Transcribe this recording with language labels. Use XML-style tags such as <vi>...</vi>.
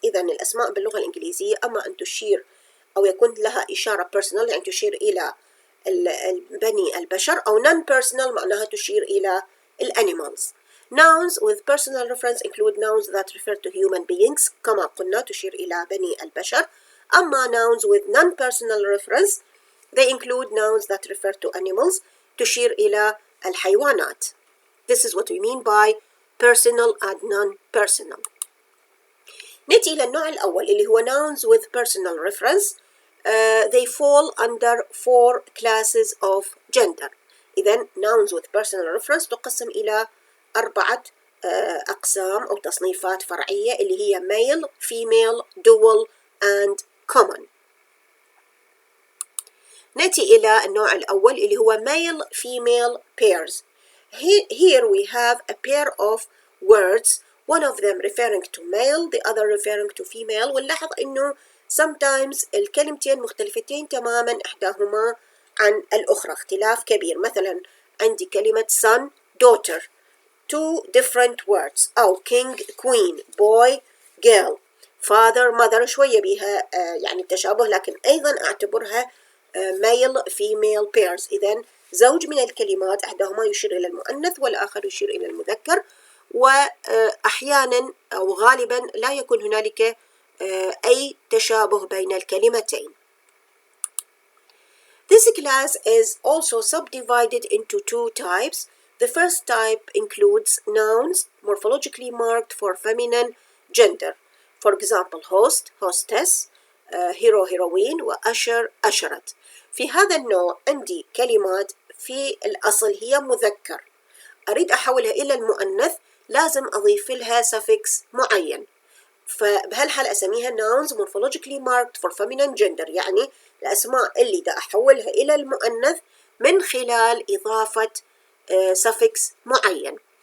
<ar>إذا الأسماء باللغة الإنجليزية أما أن تشير أو يكون لها إشارة personal يعني تشير إلى بني البشر، أو non-personal معناها تشير إلى animals.</ar> <en>Nouns with personal reference include nouns that refer to human beings</en> <ar>كما قلنا تشير إلى بني البشر. أما</ar> <en>nouns with non-personal reference they include nouns that refer to animals</en> <ar>تشير إلى الحيوانات.</ar> <en>This is what we mean by personal and non-personal.</en> <ar>نأتي إلى النوع الأول اللي هو</ar> <en>nouns with personal reference. They fall under 4 classes of gender.</en> <ar>إذن</ar> <en>nouns with personal reference</en> <ar>تقسم إلى 4 أقسام أو تصنيفات فرعية اللي هي</ar> <en>male, female, dual and common.</en> <ar>نأتي إلى النوع الأول اللي هو male female pairs.</ar> <en>Here we have a pair of words, one of them referring to male, the other referring to female.</en> <ar>ونلاحظ إنه sometimes الكلمتين مختلفتين تماما إحداهما عن الأخرى اختلاف كبير. مثلا عندي كلمة son daughter</ar> <en>two different words،</en> <ar>أو king queen boy girl father mother شوية بها يعني التشابه، لكن أيضا أعتبرها male female pairs. إذن زوج من الكلمات إحداهما يشير إلى المؤنث والآخر يشير إلى المذكر، وأحيانا أو غالبا لا يكون هنالك أي تشابه بين الكلمتين.</ar> <en>This class is also subdivided into 2 types. The first type includes nouns morphologically marked for feminine gender. For example host hostess hero heroine وأشر أشرت.</en> <ar>في هذا النوع عندي كلمات في الأصل هي مذكر أريد أحولها إلى المؤنث لازم أضيف لها suffix معين، فبهالحال أسميها nouns morphologically marked for feminine gender، يعني الأسماء اللي دا أحولها إلى المؤنث من خلال إضافة suffix معين.</ar>